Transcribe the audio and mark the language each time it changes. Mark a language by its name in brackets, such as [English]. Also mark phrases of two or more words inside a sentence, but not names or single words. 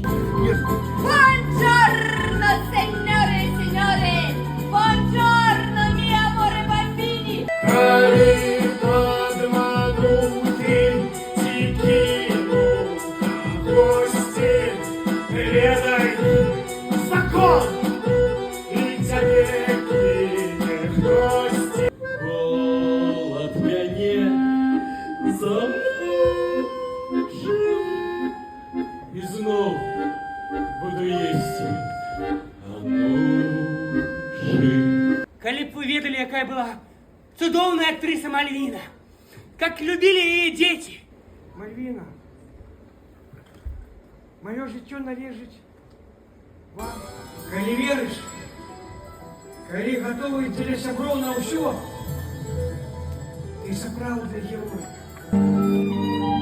[Italian] Buongiorno, signore e signore! Buongiorno, miei amore bambini! [Belarusian] Калі падмануты ці кінуў на госці, ведай закон, і цябе кіне хтосьці. Голод мяне замучыў, і зноў буду есці анучы. Калі б вы ведалі, якая была цудоўная актриса Мальвіна, [Russian] как любили [Belarusian] яе дзеці. Мальвіна, маё жыццё належыць вам. Калі верыш, калі гатовы дзеля сяброў на ўсё, ты сапраўдны герой.